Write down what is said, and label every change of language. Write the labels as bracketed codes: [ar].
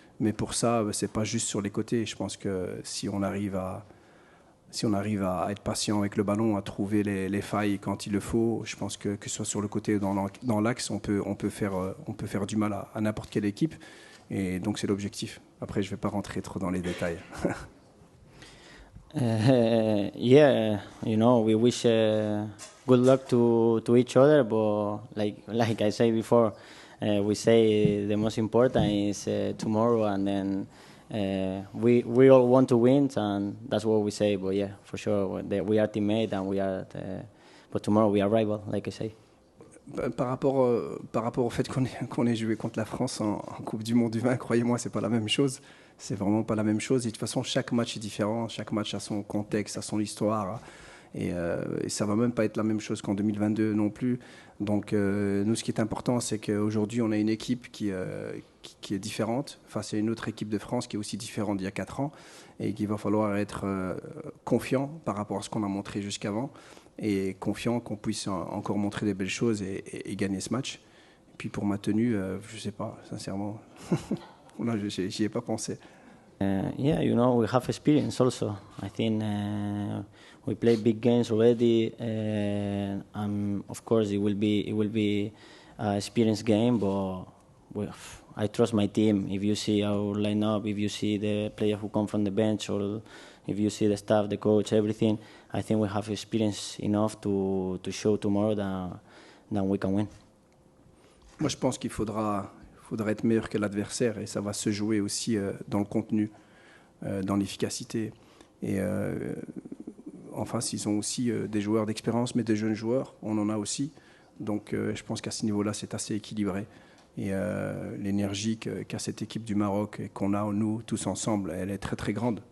[fr] Mais pour ça, c'est pas juste sur les côtés. Je pense que si on arrive à être patient avec le ballon, à trouver les failles quand il le faut, je pense que ce soit sur le côté ou dans l'axe, on peut faire du mal à n'importe quelle équipe. Et donc c'est l'objectif. Après, je ne vais pas rentrer trop dans les détails. [en] Yeah, we wish good luck to each other, but like I said before, we say the most important is tomorrow, and then we all want to win, and that's what we say. But yeah, for sure, we are teammates, and but tomorrow we are rival, like I say. [fr] Par rapport au fait qu'on ait joué contre la France en Coupe du Monde du vin, croyez-moi, c'est pas la même chose. C'est vraiment pas la même chose. Et de toute façon, chaque match est différent. Chaque match a son contexte, a son histoire. Et ça va même pas être la même chose qu'en 2022 non plus. Donc, nous, ce qui est important, c'est qu'aujourd'hui, on a une équipe qui est différente face à une autre équipe de France qui est aussi différente d'il y a 4 ans. Et qu'il va falloir être confiant par rapport à ce qu'on a montré jusqu'avant. Et confiant qu'on puisse encore montrer des belles choses et gagner ce match. Et puis pour ma tenue, je sais pas, sincèrement, là, j'y ai pas pensé. [en] Yeah, we have experience also. I think we play big games already, of course it will be an experience game. But I trust my team. If you see our lineup, if you see the players who come from the bench, or if you see the staff, the coach, everything, I think we have experience enough to show tomorrow that we can win. [fr] Moi, je pense qu'il faudra être meilleur que l'adversaire, et ça va se jouer aussi dans le contenu, dans l'efficacité. Et en face, ils ont aussi des joueurs d'expérience, mais des jeunes joueurs, on en a aussi. Donc je pense qu'à ce niveau-là, c'est assez équilibré. Et l'énergie qu'a cette équipe du Maroc et qu'on a, nous, tous ensemble, elle est très très grande.